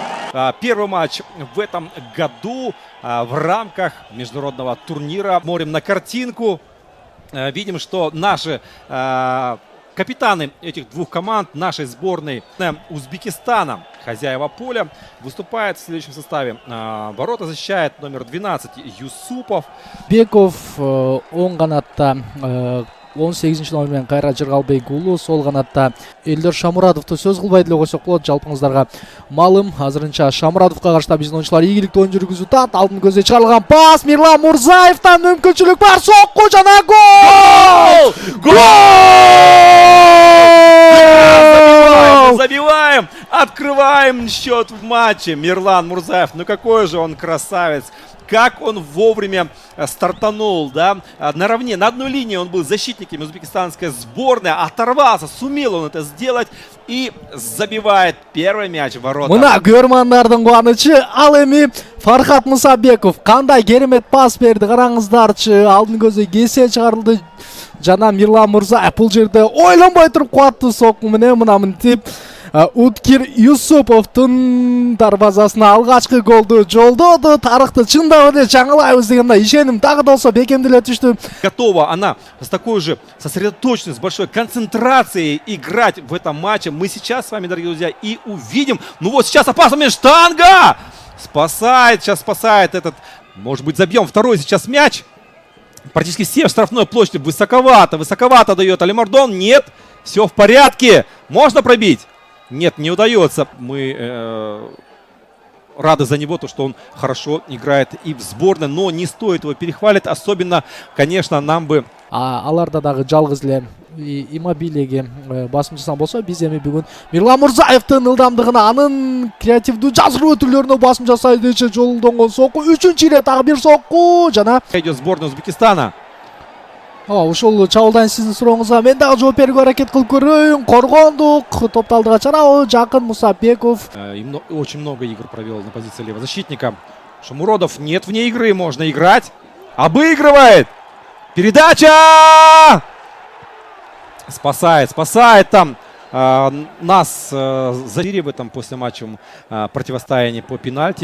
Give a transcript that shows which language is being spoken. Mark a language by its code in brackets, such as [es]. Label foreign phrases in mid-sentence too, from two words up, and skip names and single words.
[ru] Первый матч в этом году в рамках международного турнира. Смотрим на картинку. Видим, что наши капитаны этих двух команд нашей сборной Узбекистана, хозяева поля, выступают в следующем составе. Ворота защищает номер 12 Юсупов. [ky] Беков оң канатта 18 номермен Кайрат Жыргалбек уулу, сол канатта Элдор Шамурадовду сөз кылбай деле койсок болот. Жалпыңыздарга маалым, азырынча Шамурадовго каршы биздин оюнчулар ийгиликтүү оюн жүргүзүп атат. Алдын көздөй чыгарылган пас, Мирлан Мурзаевден мүмкүнчүлүк бар, сокку жана гол! [ru] Забиваем, открываем счет в матче. Мирлан Мурзаев, ну какой же он красавец. Как он вовремя стартанул, да, наравне, на одной линии он был защитником узбекистанской сборной, оторвался, сумел он это сделать и забивает первый мяч в ворота. [ky] Мына көрмандардын кубанычы, ал эми Фархат Мусабеков кандай керемет пас берди, караңыздарчы, алдын көздөй кесе чыгарылды жана Мирлан Мурзаев бул жерде ойлонбой туруп кубаттуу сокку менен мына мынтип Уткир Юсуповдун дарбазасына алгачкы голду жолдоду. Тарыхты чындап эле жаңылайбыз деген мына ишеним дагы да болсо бекемделе түштү. [ru] Готова она с такой же сосредоточенностью, с большой концентрацией играть в этом матче. Мы сейчас с вами, дорогие друзья, и увидим. Ну вот сейчас опасный момент, штанга! Спасает, сейчас спасает этот. Может быть, забьем второй сейчас мяч. Практически все в штрафной площади. Высоковато дает Алимардон. Нет, все в порядке. Можно пробить? Нет, не удается. Мы рады за него, то, что он хорошо играет и в сборной, но не стоит его перехвалить. Особенно, конечно, нам бы... [ky] Аларда дагы жалгыз эле Иммобилеге басым жасаган болсо, биз эми бүгүн Мирлан Мурзаевдин ылдамдыгына, анын креативдүү жазгыруу өтүүлөрүнө басым жасайт дече жолдонгон сокку. Үчүнчү ирет дагы бир сокку жана [ru] идет сборная Узбекистана. [ky] Ушул чабуулдан сиздин сурооңузга мен дагы жооп берүүгө аракет кылып көрөйүн. Коргондук, топту алдыга чарабы, жакын Мусабеков. [ru] Очень много игр провел на позиции левозащитника. Шамуродов, нет вне игры, можно играть. Обыгрывает. Передача! Спасает там нас в этом послематчевом противостоянии по пенальти.